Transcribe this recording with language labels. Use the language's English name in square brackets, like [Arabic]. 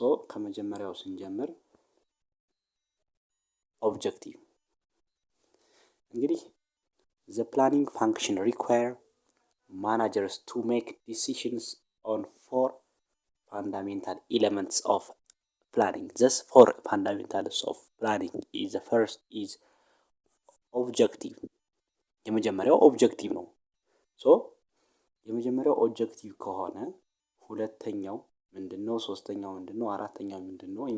[Amharic] ከመጀመሪያው ስንጀምር ኦብጀክቲቭ እንግዲህ [English] the planning function require managers to make decisions on four fundamental elements of planning. Thus four fundamentals of planning is the first is objective. [Amharic] የመጀመሪያው ኦብጀክቲቭ ነው። የመጀመሪያው ኦብጀክቲቭ ከሆነ ሁለተኛው ምንድነው? ሶስተኛው ምንድነው? አራተኛው ምንድነው?